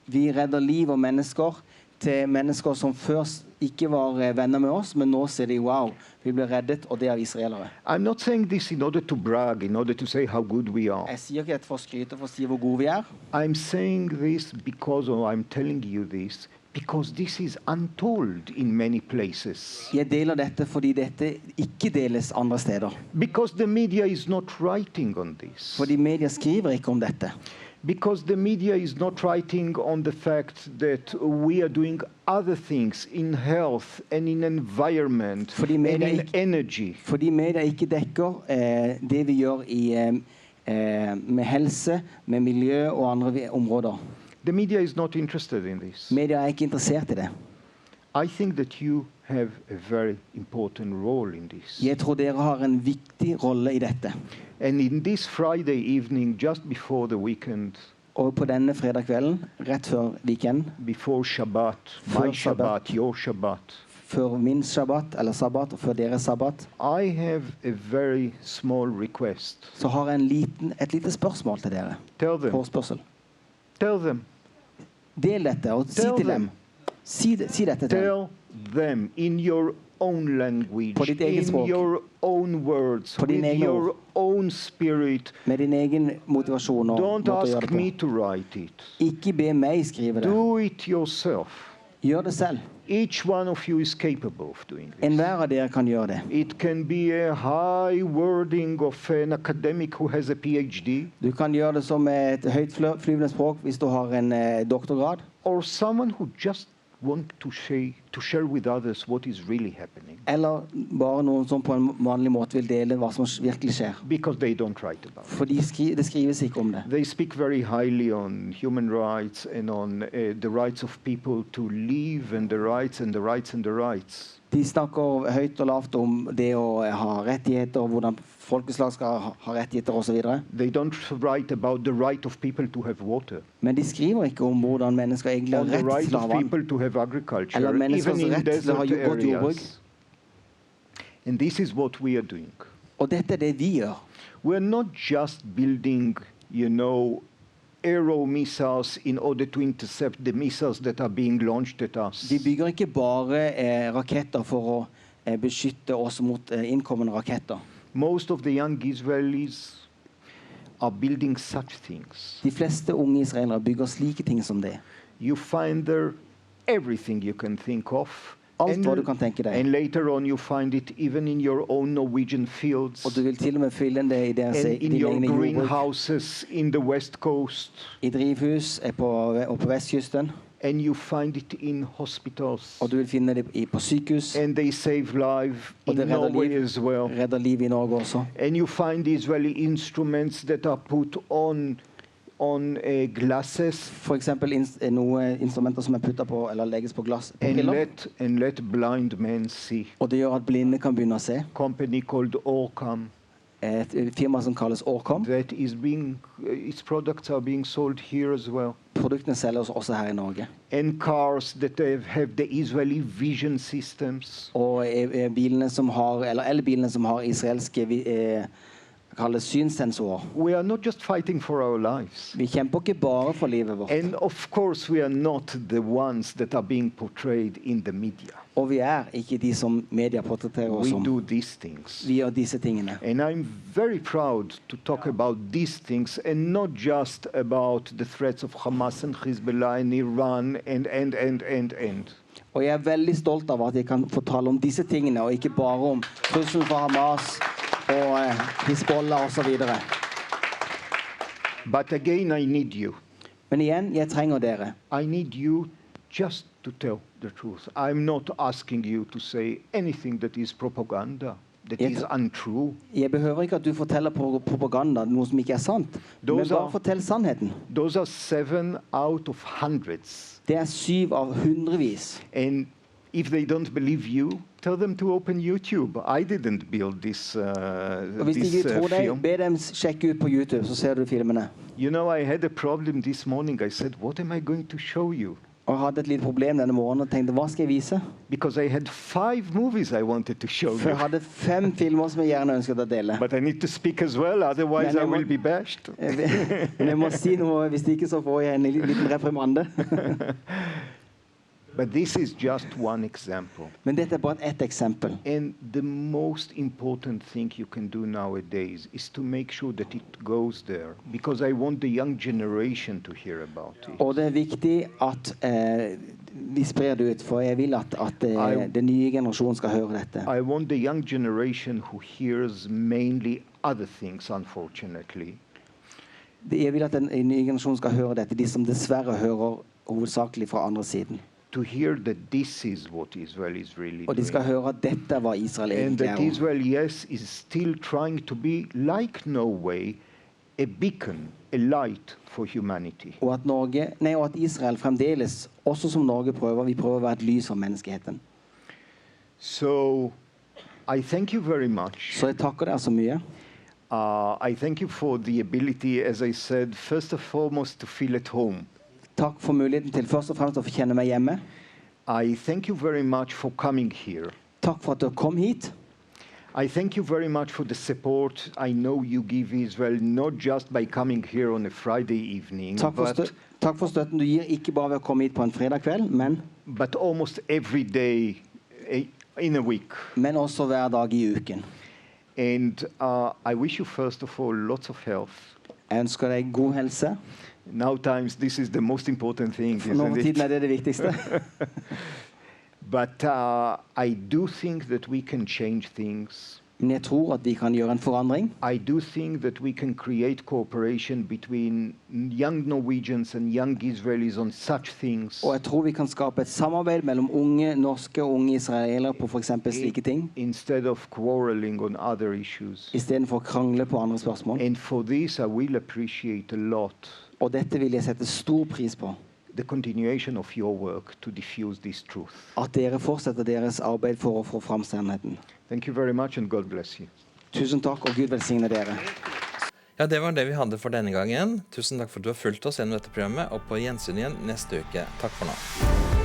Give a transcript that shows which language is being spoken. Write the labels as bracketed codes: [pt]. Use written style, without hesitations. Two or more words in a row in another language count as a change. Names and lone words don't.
[no] Vi redder liv og mennesker til mennesker som først ikke var venner med oss, men nå ser de, wow, vi ble reddet, og det av israelere. [en] I'm not saying this in order to brag, in order to say how good we are. [no] Jeg sier ikke dette for å skryte, for å si hvor gode vi er. [en] I'm saying this because, or I'm telling you this, because this is untold in many places. [no] Jeg deler dette fordi dette ikke deles andre steder. [en] Because the media is not writing on this. [no] Fordi media skriver ikke om dette. [en] Because the media is not writing on the fact that we are doing other things in health and in environment and in energy. [no] Fordi media ikke dekker det vi gjør med helse, med miljø og andre områder. [en] The media is not interested in this. [no] Media ikke interessert i det. [en] I think that you have a very important role in this. [no] Jeg tror dere har en viktig rolle i dette. [en] And in this Friday evening, just before the weekend, [no] og på denne fredag kvelden, rett før weekend, [en] before Shabbat, my Shabbat, your Shabbat, [no] før min Shabbat, eller Sabbat, og før deres Sabbat, [en] I have a very small request. [no] Så har jeg et lite spørsmål til dere. [en] Tell them. [no] Forspørsel. [en] Tell them. [no] Del dette, og si til dem. Si dette til dem. [en] Tell them in your own language, in your own words, with your own spirit. [no] Med din egen motivasjon og [en] Don't ask me to write it. [no] Ikke be meg skrive det. [en] Do it yourself. [no] Gjør det selv. [en] Each one of you is capable of doing this. [no] Enhver av dere kan gjøre det. [en] It can be a high wording of an academic who has a PhD. [no] Du kan gjøre det som et høytflyvende språk hvis du har en doktorgrad. [en] Or someone who just want to share with others what is really happening. [no] Eller bare noen som på en vanlig måte vil dele hva som virkelig skjer. [en] Because they don't write about it. [no] For det skrives ikke om det. [en] They speak very highly on human rights and on the rights of people to live and the rights and the rights and the rights. [no] De snakker høyt og lavt om det å ha rettigheter, hvordan folkeslag skal ha rettigheter og så videre. [en] They don't write about the right of people to have water. [no] Men de skriver ikke om hvordan mennesker egentlig har rett til å ha vann. [en] People to have agriculture, [no] eller menneskers rett til å ha godt jordbruk. [en] And this is what we are doing. [no] Og dette det vi gjør. [en] We are not just building, aero missiles in order to intercept the missiles that are being launched at us. [no] Vi bygger ikke bare raketter for å beskytte oss mot innkommende raketter. [en] Most of the young Israelis are building such things. [no] De fleste unge israelere bygger slike ting som det. [en] You find there everything you can think of. [no] Alt hva du kan tenke deg. [en] And later on you find it even in your own Norwegian fields. [no] Og du vil til og med finne det i deres [en] and in your greenhouses in the west coast. [no] I drivhus på vestkysten. [en] And you find it in hospitals. [no] Og du vil finne det på sykehus. [en] And they save life in Norway as well. [no] Redder liv i Norge også. [en] And you find Israeli instruments that are put on glasses. [no] For eksempel noen instrumenter som puttet på eller legges på glass. [en] And let blind men see. [no] Og det gjør at blinde kan begynne å se. [en] Company called Orcam. [no] Et firma som kalles Orcam. [en] That is its products are being sold here as well. [no] Produktene selges også her i Norge. [en] And cars that have the Israeli vision systems. [no] Og elbilene som har israelske kalles synsensorer. [en] We are not just fighting for our lives. [no] Vi kjemper ikke bare for livet vårt. [en] And of course we are not the ones that are being portrayed in the media. [no] Og vi ikke de som media portretterer oss som. [en] We do these things. [no] Vi gjør disse tingene. [en] And I'm very proud to talk about these things and not just about the threats of Hamas and Hezbollah and Iran and. [no] Og jeg veldig stolt av at jeg kan fortale om disse tingene, og ikke bare om trusselen fra Hamas og Hezbollah og så videre. [en] But again, I need you. [no] Men igjen, jeg trenger dere. [en] I need you just to tell the truth. I'm not asking you to say anything that is propaganda, that is untrue. [no] Jeg behøver ikke at du forteller propaganda, noe som ikke sant. Men bare fortell sannheten. [en] Those are 7 out of hundreds. [no] Det 7 av hundrevis. [en] And if they don't believe you, tell them to open YouTube. I didn't build this film. [no] Hvis de ikke tror deg, be dem sjekke ut på YouTube, så ser du filmene. [en] I had a problem this morning. I said, what am I going to show you? [no] Og jeg hadde et lite problem denne morgenen og tenkte, hva skal jeg vise? [en] Because I had 5 movies I wanted to show you. [no] For jeg hadde 5 filmer som jeg gjerne ønsket å dele. [en] But I need to speak as well, otherwise I will be bashed. [no] Men jeg må si noe, hvis ikke så får jeg en liten reprimande. [en] But this is just one example. [no] Men dette bare ett eksempel. [en] And the most important thing you can do nowadays is to make sure that it goes there, because I want the young generation to hear about it. [no] Og det viktig at vi sprer det ut, for jeg vil at den nye generasjonen skal høre dette. [en] I want the young generation who hears mainly other things, unfortunately. [no] Jeg vil at den nye generasjonen skal høre dette, de som dessverre hører hovedsakelig fra andre siden. [en] To hear that this is what Israel is really [no] Og de skal [en] doing. [no] høre at dette var Israel [en] And [no] egentlig [en] that [no] er. [en] Israel, yes, is still trying to be, like Norway, a beacon, a light for humanity. [no] Og at Israel fremdeles, også som Norge vi prøver å være et lys for menneskeheten. [en] So, I thank you very much. [no] Så jeg takker dere så mye. [en] I thank you for the ability, as I said, first and foremost, to feel at home. [no] Takk for muligheten til først og fremst å få kjenne meg hjemme. [en] I thank you very much for coming here. [no] Takk for at du kom hit. [en] I thank you very much for the support I know you give Israel, not just by coming here on a Friday evening, [no] Takk for støtten du gir, ikke bare ved å komme hit på en fredag kveld, [en] but almost every day in a week. [no] Men også hver dag i uken. [en] And I wish you first of all lots of health. [no] Jeg ønsker deg god helse. [en] Nowtimes this is the most important thing, [no] For nå [en] isn't [no] tiden [en] it? [no] det viktigste. [en] But I do think that we can change things. [no] Men jeg tror at vi kan gjøre en forandring. [en] I do think that we can create cooperation between young Norwegians and young Israelis on such things. [no] Og jeg tror vi kan skape et samarbeid mellom unge norske og unge israelere på for eksempel slike ting, [en] Instead of quarreling on other issues. [no] i stedet for å krangle på andre spørsmål. [en] And for this I will appreciate a lot [no] Og dette vil jeg sette stor pris på. [en] the continuation of your work to diffuse this truth. [no] At dere fortsetter deres arbeid for å få fram sannheten. [en] Thank you very much and God bless you. [no] Tusen takk, og Gud velsigne dere. Ja, det var det vi hadde for denne gangen. Tusen takk for at du har fulgt oss gjennom dette programmet, og på gjensyn igjen neste uke. Takk for nå.